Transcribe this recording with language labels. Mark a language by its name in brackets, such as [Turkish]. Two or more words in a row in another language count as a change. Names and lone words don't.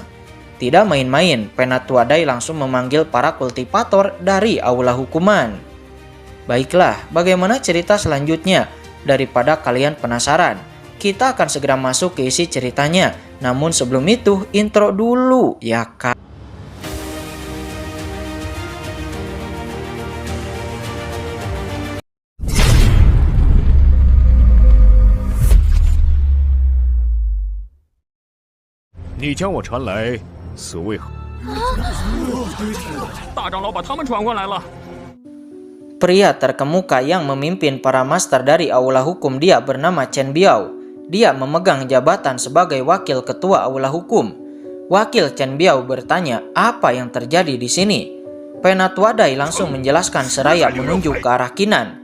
[Indonesian] Tidak main-main, Penatua Dai langsung memanggil para kultivator dari aula hukuman. Baiklah, bagaimana cerita selanjutnya? Daripada kalian penasaran, kita akan segera masuk ke isi ceritanya. Namun sebelum itu, intro dulu ya kak. [Chinese] 你将我传来，此为何？大长老把他们传过来了。 [Indonesian] Pria terkemuka yang memimpin para master dari aula hukum dia bernama Chen Biao. Dia memegang jabatan sebagai wakil ketua aula hukum. Wakil Chen Biao bertanya apa yang terjadi di sini. Penatua Dai langsung menjelaskan seraya menunjuk ke arah Keenan.